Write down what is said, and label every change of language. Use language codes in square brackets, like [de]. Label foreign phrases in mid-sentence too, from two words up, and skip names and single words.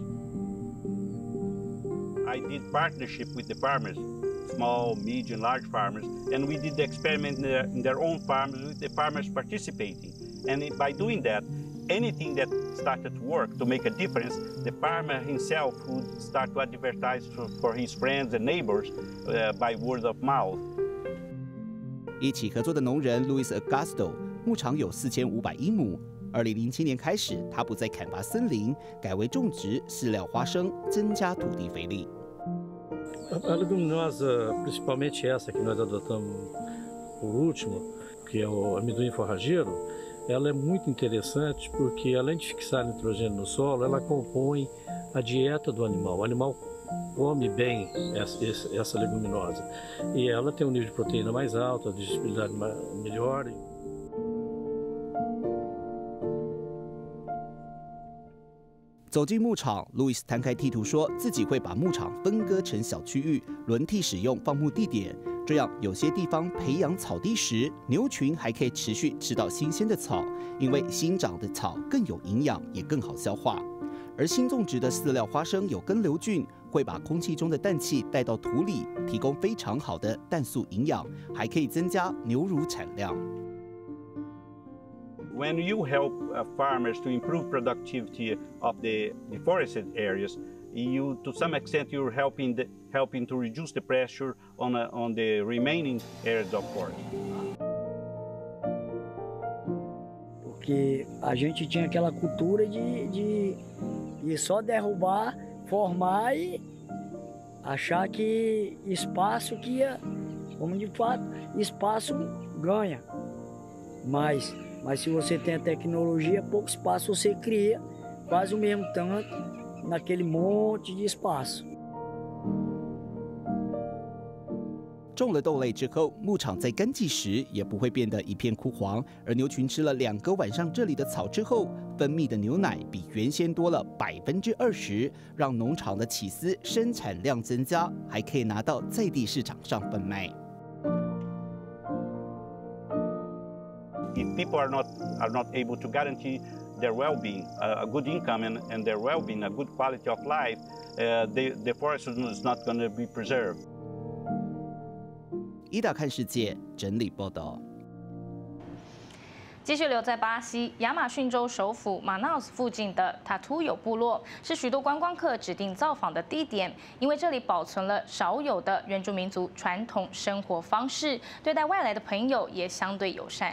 [en] I did partnership with the farmers, small, medium, large farmers, and we did the experiment in their own farms with the farmers participating. And by doing that, anything that started to work to make a difference, the farmer himself would start to advertise for his friends and neighbors by word of mouth. [zh] 一起合作的农人 Luis Augusto 牧场有4500英亩。2007年开始，他不再砍伐森林，改为种植饲料花生，增加土地肥力。 [pt] A leguminosa, principalmente essa que nós adotamos por último, que é o amendoim forrageiro. Ela é muito interessante porque, além de fixar nitrogênio no solo, ela compõe a dieta do animal. O animal come bem essa leguminosa e ela tem um nível de proteína mais alto, a digestibilidade melhor. [zh] 走进牧场，路易斯摊开地图，说自己会把牧场分割成小区域，轮替使用放牧地点。这样，有些地方培养草地时，牛群还可以持续吃到新鲜的草，因为新长的草更有营养，也更好消化。而新种植的饲料花生有根瘤菌，会把空气中的氮气带到土里，提供非常好的氮素营养，还可以增加牛乳产量。 [en] When you help farmers to improve productivity of the deforested areas, you, to some extent, you're helping to reduce the pressure on the remaining areas of forest. [pt] Porque a gente tinha aquela cultura de só derrubar, formar e achar que espaço que ia, como de fato, espaço ganha. Mas se você tem a tecnologia, pouco espaço você cria, quase o mesmo tanto naquele monte de espaço. [zh] 种了豆类之后，牧场在干季时也不会变得一片枯黄，而牛群吃了2个晚上这里的草之后，分泌的牛奶比原先多了20%，让农场的起司生产量增加，还可以拿到在地市场上贩卖。 [en] If people are not able to guarantee their well-being, a good income and their well-being, a good quality of life, the forest is not going to be preserved. [zh] Ita 看世界整理报道。继续留在巴西亚马逊州首府马瑙斯附近的Tatuyo部落，是许多观光客指定造访的地点，因为这里保存了少有的原住民族传统生活方式，对待外来的朋友也相对友善。